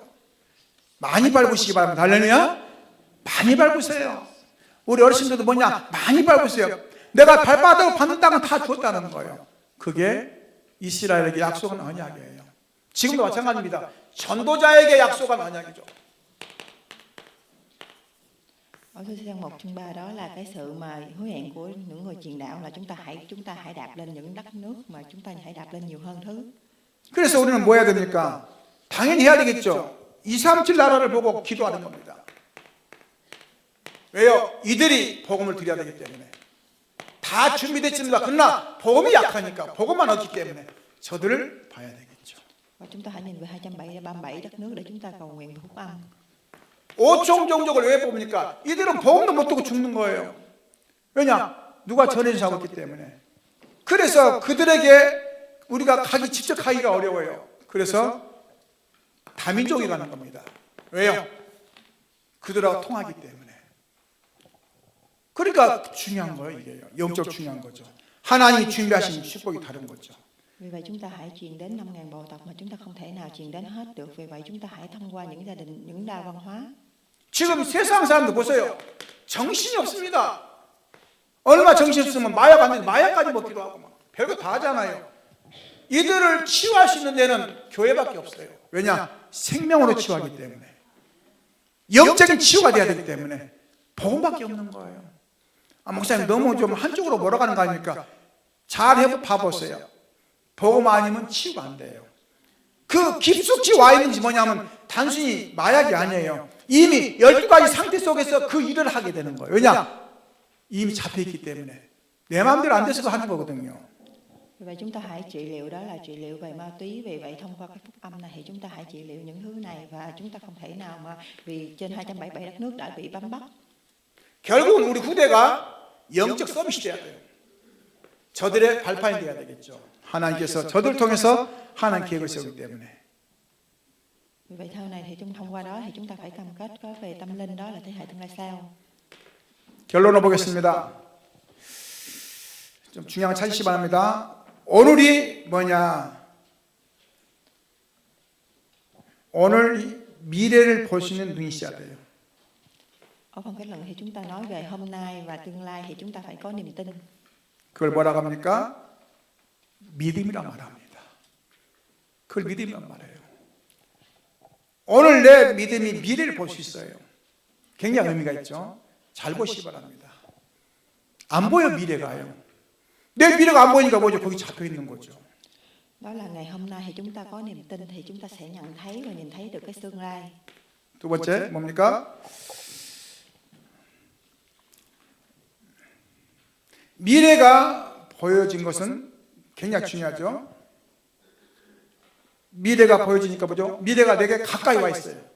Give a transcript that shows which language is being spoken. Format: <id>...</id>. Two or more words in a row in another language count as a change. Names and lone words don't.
<ko>많이 밟으시기 바랍니다. 할렐루야. 많이 밟으세요. 우리 어르신들도 뭐냐? 많이 밟으세요. 내가 발바닥 밟는 땅은 다 줬다는 거예요. 그게 이스라엘에게 약속한 언약이에요. 지금도 마찬가지입니다. 전도자에게 약속한 언약이죠.</ko> <vi>Ở Thư-thiên 1/3 đó là cái sự mà hứa hẹn của những người truyền đạo là chúng ta hãy đạp lên những đất nước mà chúng ta hãy đạp lên nhiều hơn thứ.</vi> <ko>그래서 우리는 뭐 해야 됩니까? 당연히 해야 되겠죠. 237 나라를 보고 기도하는 겁니다. 왜요? 이들이 복음을 드려야 되기 때문에. 다 준비됐습니다. 그러나 복음이 약하니까 복음만 없기 때문에 저들을 봐야 되겠죠.</ko> <vi>Và chúng ta hãy nhìn về 237 đất nước để chúng ta cầu nguyện về phúc âm.</vi> <ko>5총 종족을 왜 뽑습니까? 이들은 복음도 못 듣고 죽는 거예요. 왜냐? 누가 전해주고 있기 때문에. 그래서 그들에게 우리가 직접 가기가 어려워요. 그래서 다민족이 가는 겁니다. 왜요? 그들하고 통하기 때문에. 그러니까 중요한 거예요, 이게요. 영적 중요한 거죠. 하나님이 준비하신 축복이 다른 거죠.</ko> <vi>Vì vậy chúng ta hãy truyền đến 5.000 bộ tộc mà chúng ta không thể nào truyền đến hết được. Vì vậy chúng ta hãy thông qua những gia đình, những đa văn hóa.</vi> <ko>지금 세상 사람들 보세요. 정신이 없습니다. 얼마 정신 없으면 마약 안 되는데 마약까지 먹기도 하고 막 별거 다 하잖아요. 이들을 치유할 수 있는 데는 교회밖에 없어요. 왜냐? 생명으로 치유하기 때문에. 영적인 치유가 돼야 되기 때문에 복음밖에 없는 거예요. 목사님 너무 좀 한쪽으로 몰아가는 거 아닙니까? 잘 봐보세요. 복음 아니면 치유가 안 돼요. 그 깊숙이 와 있는 지 뭐냐면 단순히 마약이 아니에요. 이미 12가지 상태 속에서 그 일을 하게 되는 거예요. 왜냐? 이미 잡혀있기 때문에 내 마음대로 안 돼서도 하는 거거든요.</ko> <vi>Vì vậy chúng ta hãy trị liệu, đó là trị liệu về ma túy. Vì vậy thông qua cái phúc âm này thì chúng ta hãy trị liệu những thứ này. Và chúng ta không thể nào mà vì trên 277 đất nước đã bị bám bắt.</vi> <ko>결국은 우리 후대가 영적 서밋이 돼야 돼요. 저들의 발판이 돼야 되겠죠. 하나님께서 저들을 통해서 하나님 계획을 세우기 때문에.</ko> <vi>Vì vậy theo này thì thông qua đó thì chúng ta phải cam kết có về tâm linh, đó là thế hệ tương lai sau.</vi> <ko>결론을 보겠습니다. 좀 중요한 거 찾으시기 바랍니다. 오늘이 뭐냐? 오늘 미래를 볼 수 있는 눈이 있어야 돼요.</ko> <vi>Ở phần kết luận thì chúng ta nói về hôm nay và tương lai thì chúng ta phải có niềm tin.</vi> <ko>그걸 뭐라고 합니까? 믿음이란 말합니다. 그걸 믿음이란 말이에요. 오늘 내 믿음이 미래를 볼 수 있어요. 굉장히 의미가 있죠. 잘 보시기 바랍니다. 안 보여 미래가요. 내 미래가 안 보이니까 뭐죠? 거기 잡혀 있는 거죠.</ko> <vi>Đó là ngày hôm nay thì chúng ta có niềm tin thì chúng ta sẽ nhận thấy và nhìn thấy được cái tương lai.</vi> <ko>두 번째 뭡니까? 미래가 보여진 것은 굉장히 중요하죠. 미래가 보여지니까 뭐죠? 미래가 내게 가까이 와 있어요.</ko>